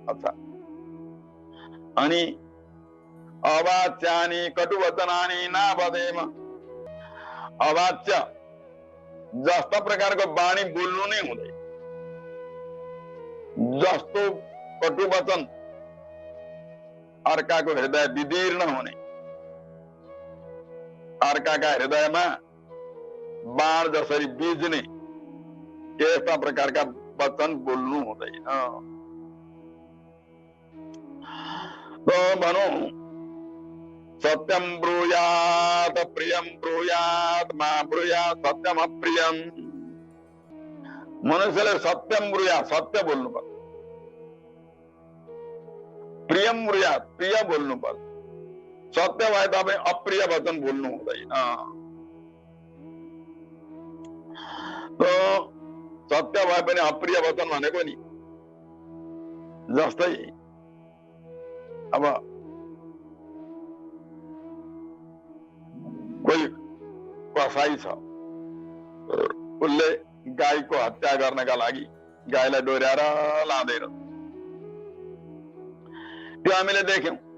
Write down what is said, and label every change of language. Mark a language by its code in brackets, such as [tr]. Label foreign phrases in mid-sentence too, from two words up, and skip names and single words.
[ne] अच्छा, अनि [sa] अवाच्यानि कटुवचनानि नावदेम, [ne] अवाच्य जस्ता प्रकारको वाणी बोल्नु नै हुँदैन, जस्तो कटु वचन अर्काको हृदय विदीर्ण हुने, अर्काका हृदयमा बाण जसरी बिज्ने यस्ता प्रकारका वचन बोल्नु हुँदैन। तो भनौं [sa] सत्यम ब्रूयात प्रियम ब्रूयात मा ब्रूयात सत्यम अप्रियम। [ne] मनुष्यले [sa] सत्यम ब्रूयात [ne] सत्य बोल्नु पर्छ, [sa] प्रियम ब्रूयात [ne] प्रिय बोल्नु पर्छ, सत्य भए तापनि अप्रिय वचन बोल्नु हुँदैन। तो सत्य भए पनि अप्रिय वचन भनेको नि जस्तै अब कोही कसाई छ, उसले गाईको हत्या गर्नका लागि गाईलाई डोर्याएर लाँदैन, त्यो हामीले देख्यौं।